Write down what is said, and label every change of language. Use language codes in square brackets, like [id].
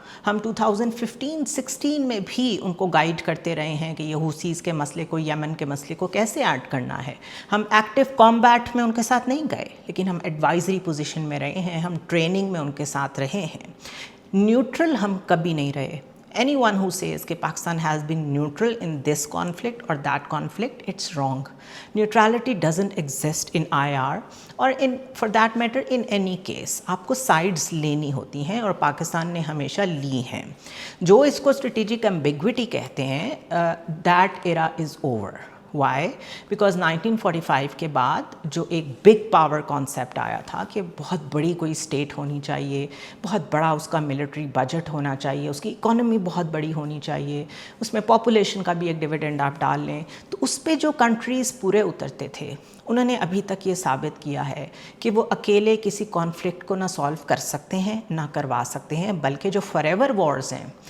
[ur] ہم 2015-16 میں بھی ان کو گائیڈ کرتے رہے ہیں کہ یہ حوثیز کے مسئلے کو، یمن کے مسئلے کو کیسے ایڈ کرنا ہے. ہم ایکٹیو کامبیٹ میں ان کے ساتھ نہیں گئے، لیکن ہم ایڈوائزری پوزیشن میں رہے ہیں، ہم ٹریننگ میں ان کے ساتھ رہے ہیں. نیوٹرل ہم کبھی نہیں رہے. [en] Anyone who says [ur] کہ [en] Pakistan has been neutral in this conflict or that conflict, it's wrong. Neutrality doesn't exist in IR or in, for that matter, in any case. [ur] آپ کو سائڈز لینی ہوتی ہیں اور پاکستان نے ہمیشہ لی ہیں. جو اس کو اسٹریٹجک ایمبیگوٹی کہتے ہیں، [en] that era is over. Why? Because [ur] 1945 کے بعد جو ایک بگ پاور کانسیپٹ آیا تھا کہ بہت بڑی کوئی اسٹیٹ ہونی چاہیے، بہت بڑا اس کا ملٹری بجٹ ہونا چاہیے، اس کی اکانومی بہت بڑی ہونی چاہیے، اس میں پاپولیشن کا بھی ایک ڈویڈنڈ آپ ڈال لیں، تو اس پہ جو کنٹریز پورے اترتے تھے انہوں نے ابھی تک یہ ثابت کیا ہے کہ وہ اکیلے کسی کانفلکٹ کو نہ سالو کر سکتے ہیں نہ کروا سکتے ہیں، بلکہ جو فار ایور وارز ہیں